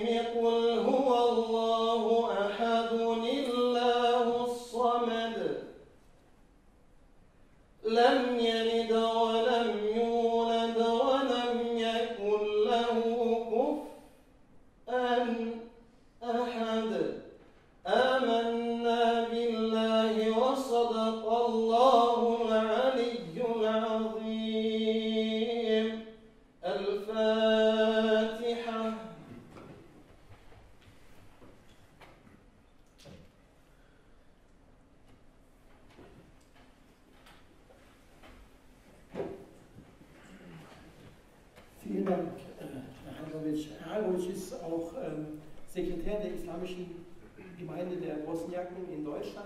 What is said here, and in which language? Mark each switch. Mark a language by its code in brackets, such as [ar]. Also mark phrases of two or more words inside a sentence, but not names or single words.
[ar] قل هو الله أحد الله الصمد لم يلد ولم يولد ولم يكن له كفوا أحد. آمنا بالله وصدق الله العلي العظيم. الفاتحة. [de] Vielen Dank, Herr Hanowitsch. Herr Hanowitsch ist auch Sekretär der Islamischen Gemeinde der Bosniaken in Deutschland.